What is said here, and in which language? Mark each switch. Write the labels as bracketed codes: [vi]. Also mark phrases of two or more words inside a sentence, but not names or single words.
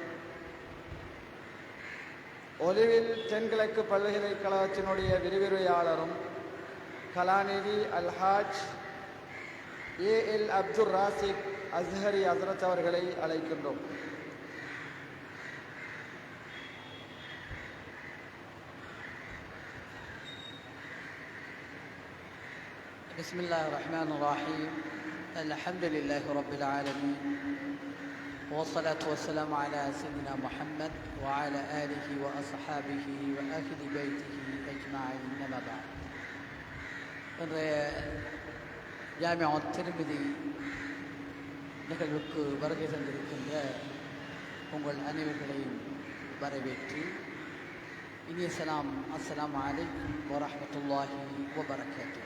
[ta] ஒலிவில் தென்கிழக்கு பல்கலைக்கழகத்தினுடைய விரிவுரையாளரும் கலாநிதி அல்ஹாஜ் ஏஎல் அப்துல் ராசிக் அஸ்ஹரி ஹஸ்ரத் அவர்களை அழைக்கின்றோம். [ar] بسم الله الرحمن الرحيم. الحمد لله رب العالمين. والصلاة والسلام على سيدنا محمد وعلى آله وأصحابه وأهل بيته أجمعين. أما بعد. [ta] இன்றைய ஜாமியா திருமிதி நிகழ்வுக்கு வருகை தந்திருக்கின்ற உங்கள் அனைவர்களையும் வரவேற்று இனிய சலாம், [ar] السلام عليكم ورحمة الله وبركاته.